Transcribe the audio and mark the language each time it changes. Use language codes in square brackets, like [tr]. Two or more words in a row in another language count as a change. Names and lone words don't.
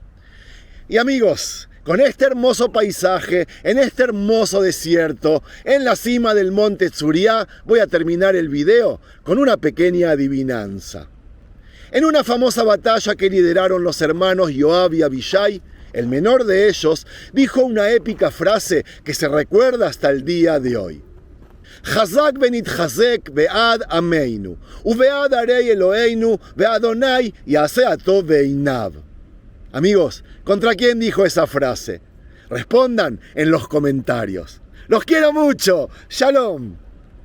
[es] Y amigos, con este hermoso paisaje, en este hermoso desierto, en la cima del monte Tzuriá, voy a terminar el video con una pequeña adivinanza. En una famosa batalla que lideraron los hermanos Joab y Abishai, el menor de ellos dijo una épica frase que se recuerda hasta el día de hoy. [he] חזק ונתחזק בעד עמנו, ובעד ערי אלהינו, וה' יעשה הטוב בעיניו. [es] Amigos, ¿contra quién dijo esa frase? Respondan en los comentarios. ¡Los quiero mucho! ¡Shalom!